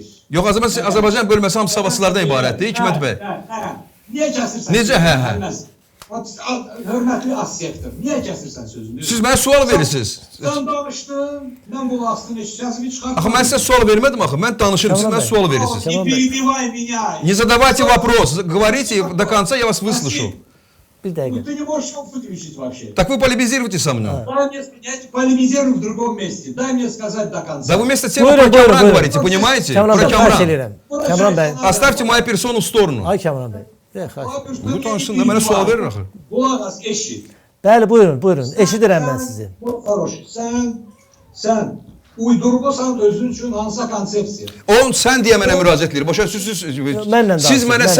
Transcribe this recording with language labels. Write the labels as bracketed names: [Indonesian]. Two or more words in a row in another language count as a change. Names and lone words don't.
[Azerbaijani] Yox, Azərbaycan bölməsi hamısı savadsızlardan ibarətdir, Hikmət bəy. Niyə kəsirsən? Necə, hə? Hörmətli az sektor, niyə kəsirsən sözünü? Siz mənə sual verirsiniz. Sən danışdın, mən bu lastını səsini çıxartdım. Axı mən sizə sual vermədim axı. Mən danışırım, siz mənə sual verirsiniz. [Russian] Не перебивай меня. Не задавайте вопрос, говорите до конца, я вас выслушаю. [Azerbaijani] Bir dəqiqə. [Russian] Ты не можешь его выключить вообще. Так вы полемизируйте со мной. Дай мне, я полемизирую в другом месте. Дай мне сказать до конца. Да вы вместо темы [Azerbaijani] Buyurun, [Russian] про [Azerbaijani] buyurun, Камран buyurun. [Russian] говорите, понимаете? [Azerbaijani] Kəmran [Russian] Про [Azerbaijani] bəy, xahiş Камран. edirəm. Kəmran bəy. [Russian] Оставьте мою персону в сторону. [Azerbaijani] Ay Kəmran bəy. Xahiş. Bu tanışsın da mənə sual verin axı. Qulaq as, eşit. Bəli, buyurun. Eşidirəm mən sizi. Sən uydurmusan özün üçün hansısa konsepsiya. On sən deyə mənə müraciət edir. Başa siz Mənlə siz danışın, mənə mənlə.